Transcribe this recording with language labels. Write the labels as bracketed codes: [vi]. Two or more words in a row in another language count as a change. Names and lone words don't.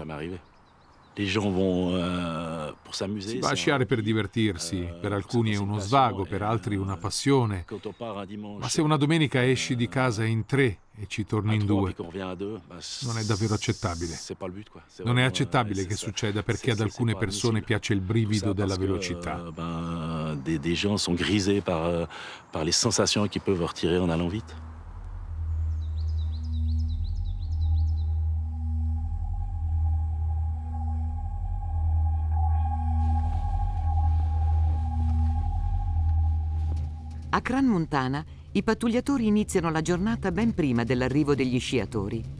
[it] Si va a sciare per divertirsi, per alcuni è uno svago, per altri una passione. Ma se una domenica esci di casa in 3 e ci torni in 2, non è davvero accettabile. Non è accettabile che succeda perché ad alcune persone piace il brivido della velocità. [fr] Des gens sont grisés par les sensations qu'ils peuvent retirer en allant vite. [it] A Crans-Montana i pattugliatori iniziano la giornata ben prima dell'arrivo degli sciatori.